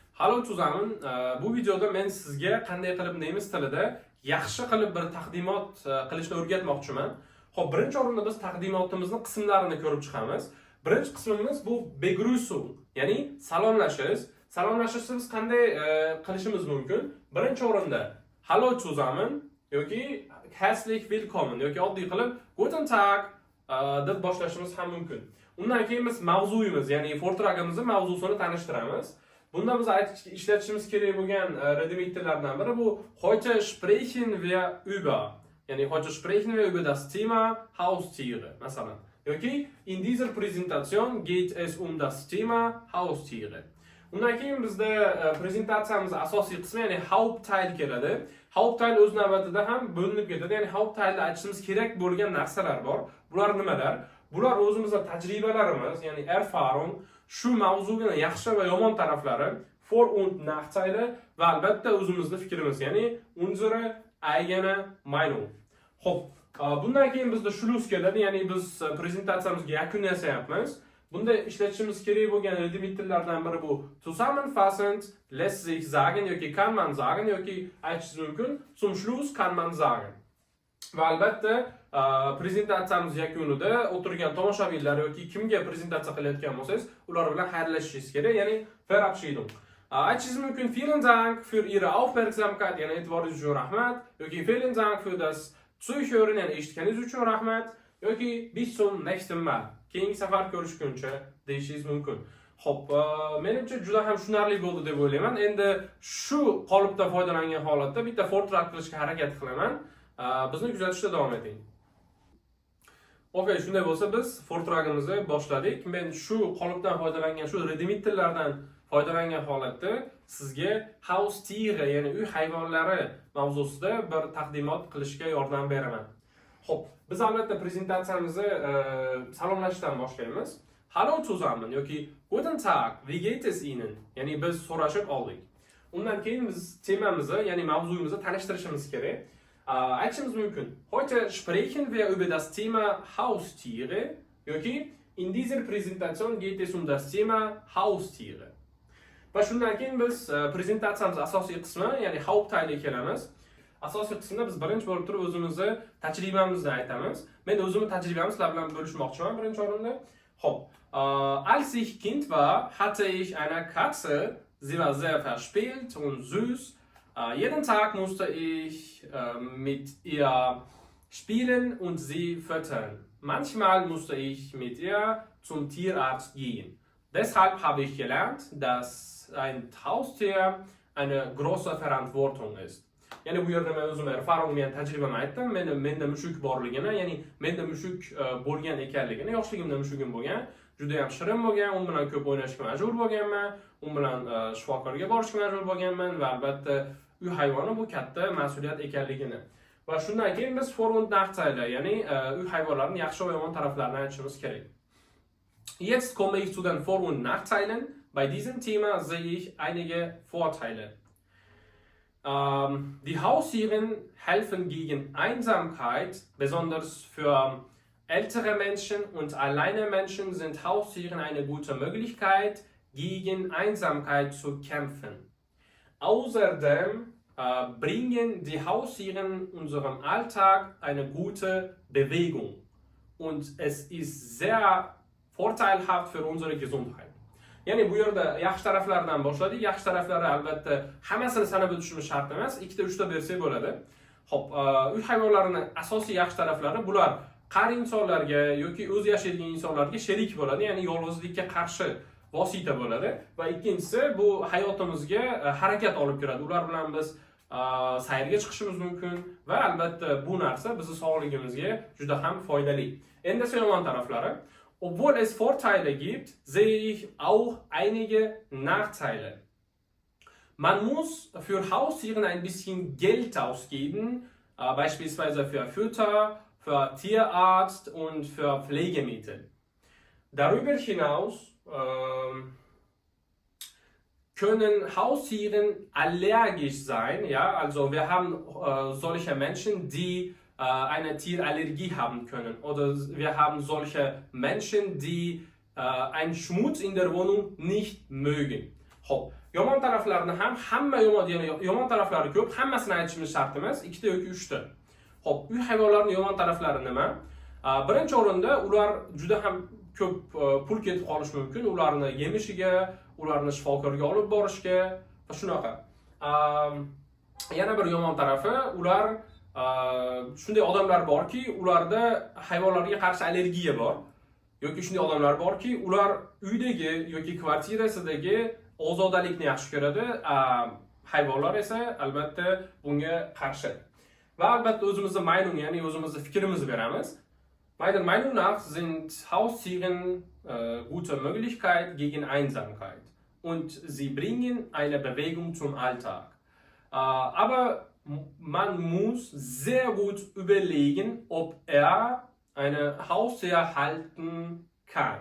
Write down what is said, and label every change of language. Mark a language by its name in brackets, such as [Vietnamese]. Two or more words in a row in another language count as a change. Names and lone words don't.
[German] Hallo zusammen, [Uzbek] bu videoda men sizga qanday qilib nemis tilida yaxshi qilib bir taqdimot qilishni o'rgatmoqchiman. Xo'p, birinchi o'rinda biz taqdimotimizni qismlarini ko'rib chiqamiz. Birinchi qismimiz bu begrüßung, ya'ni salomlashish. Salomlashishni biz qanday qilishimiz mumkin? Birinchi o'rinda [German] hallo zusammen [Uzbek] yoki [German] herzlich willkommen [Uzbek] yoki oddiy qilib [German] guten tag [Uzbek] deb boshlashimiz ham mumkin. Undan keyin biz mavzuyimiz, ya'ni vortragimizni mavzusini tanishtiramiz. Bunda biz ishlatishimiz kerak bo'lgan redimit tillardan biri bu [German] heute sprechen wir über. Ya'ni heute sprechen wir über das Thema Haustiere, [Uzbek] masalan. [German] Yoki in dieser Präsentation geht es um das Thema Haustiere. [Uzbek] Undan keyin bizda prezentatsiyamiz asosiy qismi, ya'ni Hauptteil keladi. Hauptteil o'z navbatida ham bo'linib ketadi. Ya'ni Hauptteilda aytishimiz kerak bo'lgan narsalar bor. Bular nimalar? Bular o'zimizning tajribalarimiz, ya'ni Erfahrung, shu mavzuning yaxshi va yomon taraflari, [German] Vor- und Nachteile [Uzbek] va albatta o'zimizning fikrimiz, ya'ni [German] unsere eigene Meinung. [Uzbek] Xo'p, bundan keyin bizda Schluss keladi, ya'ni biz prezentatsiyamizga yakun yasayapmiz. Bunda ishlatishimiz kerak bo'lgan redimit tillardan biri bu [German] zusammenfassend lässt sich sagen [Uzbek] yoki [German] kann man sagen [Uzbek] yoki aytish mumkin, [German] zum Schluss kann man sagen. [Uzbek] Va albatta prezentatsiyamiz yakunida o'tirgan tomoshabinlar yoki kimga prezentatsiya qilayotgan bo'lsangiz, ular bilan xayrlashishingiz kerak, ya'ni Verabschiedung. Aytishingiz mumkin, [German] vielen Dank für Ihre Aufmerksamkeit, [Uzbek] ya'ni e'tiboringiz uchun rahmat, yoki [German] vielen Dank für das Zuhören, [Uzbek] ya'ni eshitganingiz uchun rahmat, yoki [German] bis zum nächsten Mal, [Uzbek] keyingi safar ko'rishguncha deyishingiz mumkin. Xo'p, menimcha juda ham tushunarli bo'ldi deb o'ylayman. Endi shu qolipdan foydalangan holatda bitta vortrag qilishga harakat qilaman. Bizni kuzatishda davom eting. Okay, shunday bo'lsa biz vortragimizni boshladik. Men shu qolipdan foydalangan, shu redimit tillardan foydalangan holatda sizga Haustiere, ya'ni uy hayvonlari mavzusida bir taqdimot qilishga yordam beraman. Xo'p, biz albatta prezentatsiyamizni salomlashdan boshlaymiz. [German] Hallo zusammen yoki guten Tag, wie geht es Ihnen? [Uzbek] Ya'ni biz so'rashib oldik. Undan keyin biz temamizni, ya'ni mavzuyimizni tanishtirishimiz kerak. Aytishimiz mumkin. [German] Heute sprechen wir über das Thema Haustiere. Yoki in dieser Präsentation geht es um das Thema Haustiere. [Uzbek] Va shundan keyin biz prezentatsiyamiz asosiy qismi, ya'ni Hauptteilga kelamiz. Asosiy qismda biz birinchi bo'lib turib o'zimizni tajribamizni aytamiz. Men o'zimning tajribamni sizlar bilan bo'lishmoqchiman birinchi o'rinda. Xo'p, [German] als ich Kind war, hatte ich eine Katze. Sie war sehr verspielt und süß. Jeden Tag musste ich mit ihr spielen und sie füttern. Manchmal musste ich mit ihr zum Tierarzt gehen. Deshalb habe ich gelernt, dass ein Haustier eine große Verantwortung ist. [Uzbek] Ya'ni bu yerda men o'zim Erfahrung bilan tajribamni aytdim. Menda mushuk borligini, ya'ni menda mushuk bo'lgan ekanligini, yoshligimda mushugim bo'lgan, juda ham shirin bo'lgan, u bilan ko'p o'ynashga majbur bo'lganman, u bilan shifokorga borishga majbur bo'lganman va albatta uy hayvoni bu katta mas'uliyat ekanligini. Va shundan keyin biz [German] Vor- und Nachteile, [Uzbek] ya'ni uy hayvonlarining yaxshi va yomon taraflarini aytishimiz kerak. [German] Jetzt komme ich zu den Vor- und Nachteilen. Bei diesem Thema sehe ich einige Vorteile. Die Haustiere helfen gegen Einsamkeit, besonders für ältere Menschen und alleine Menschen sind Haustiere eine gute Möglichkeit, gegen Einsamkeit zu kämpfen. Außerdem bringen die Haustiere in unserem Alltag eine gute Bewegung und es ist sehr vorteilhaft für unsere Gesundheit. [Uzbek] Ya'ni bu yerda yaxshi taraflardan boshladik. Yaxshi taraflari albatta hammasini sanab o'tishimiz shart emas. 2-3 ta bersak bo'ladi. Xo'p, uy hayvonlarining asosiy yaxshi taraflari bular qari insonlarga yoki o'z yashaydigan insonlarga sherik bo'ladi, ya'ni yolg'izlikka qarshi vosita bo'ladi va ikkinchisi bu hayotimizga harakat olib kiradi. Ular bilan biz sayrga chiqishimiz mumkin va albatta bu narsa bizning sog'ligimizga juda ham foydali. Endi esa yomon taraflari. [German] Obwohl es Vorteile gibt, sehe ich auch einige Nachteile. Man muss für Haustiere ein bisschen Geld ausgeben, beispielsweise für Futter, für Tierarzt und für Pflegemittel. Darüber hinaus können Haustiere allergisch sein. Ja? Also wir haben solche Menschen, die eine Tierallergie haben können. Oder wir haben solche Menschen, die einen Schmutz in der Wohnung nicht mögen. Hopp. [Uzbek] Yomon taraflarini ham hamma yomon, ya'ni yomon taraflari ko'p, hammasini aytishimiz shart emas, 2 ta yoki 3 ta. Xo'p, uy hayvonlarining yomon taraflari nima? Birinchi o'rinda ular juda ham ko'p pul ketib qolishi mumkin, ularni yemishiga, ularni shifokorga olib borishga va shunaqa. Yana bir yomon tarafi, ular shunday odamlar borki, ularda hayvonlarga qarshi allergiya bor. Yoki shunday odamlar borki, ular uydagi yoki kvartirasidagi ozodalikni yaxshi ko'radi, hayvonlar esa albatta bunga qarshi. Va albatta o'zimizning Meinung, ya'ni o'zimizning fikrimizni beramiz. [German] Meiner Meinung nach sind Haustiere gute Möglichkeit gegen Einsamkeit und sie bringen eine Bewegung zum Alltag. Aber man muss sehr gut überlegen, ob eine Haustier halten kann.